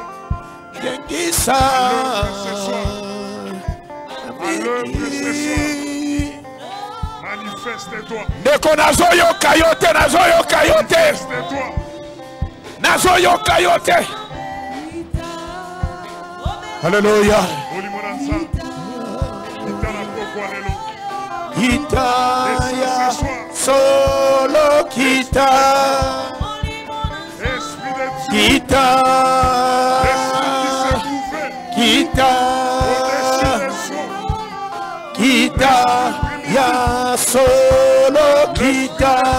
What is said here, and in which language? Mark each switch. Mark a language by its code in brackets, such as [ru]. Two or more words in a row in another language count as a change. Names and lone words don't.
[fr] Alléluia ce soir. Alléluia ce soir. Manifeste-toi. Manifeste-toi. [ln] nazoyoka yo te. [fr] Alléluia. [ln] Kita ya solo kita. Kita. Kita. Kita ya solo kita.